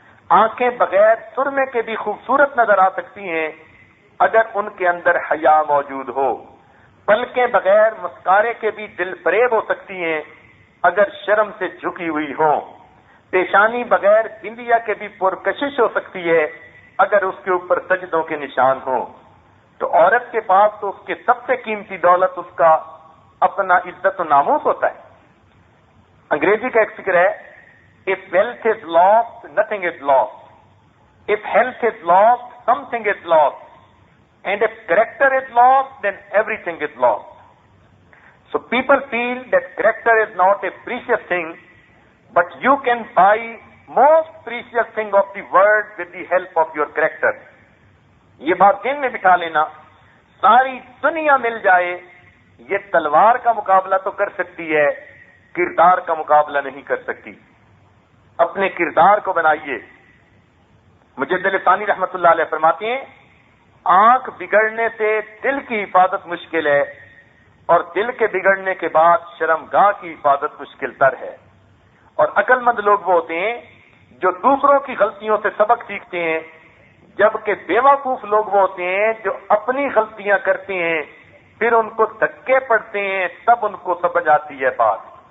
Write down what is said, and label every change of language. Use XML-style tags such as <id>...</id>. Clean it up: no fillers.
<ur>آنکھیں بغیر سرمے کے بھی خوبصورت نظر آ سکتی ہیں اگر ان کے اندر حیا موجود ہو۔ پلکیں بغیر مسکارے کے بھی دل فریب ہو سکتی ہیں اگر شرم سے جھکی ہوئی ہوں۔ پیشانی بغیر بندیا کے بھی پرکشش ہو سکتی ہے اگر اس کے اوپر سجدوں کے نشان ہوں۔ تو عورت کے پاس تو اس کے سب سے قیمتی دولت اس کا اپنا عزت و ناموس ہوتا ہے۔ انگریزی کا ایک فکر ہے،</ur> <en>if wealth is lost, nothing is lost. If health is lost, something is lost. And if character is lost, then everything is lost. So people feel that character is not a precious thing, but you can buy most precious thing of the world with the help of your character.</en> <ur>یہ بات ذہن میں بٹھا لینا، ساری دنیا مل جائے یہ تلوار کا مقابلہ تو کر سکتی ہے، کردار کا مقابلہ نہیں کر سکتی۔ اپنے کردار کو بنائیے۔ مجدد ثانی رحمۃ اللہ علیہ فرماتے ہیں، آنکھ بگڑنے سے دل کی حفاظت مشکل ہے، اور دل کے بگڑنے کے بعد شرمگاہ کی حفاظت مشکل تر ہے۔ اور عقل مند لوگ وہ ہوتے ہیں جو دوسروں کی غلطیوں سے سبق سیکھتے ہیں، جبکہ بے وقوف لوگ وہ ہوتے ہیں جو اپنی غلطیاں کرتے ہیں پھر ان کو دھکے پڑتے ہیں، تب ان کو سمجھ آتی ہے بات۔</ur>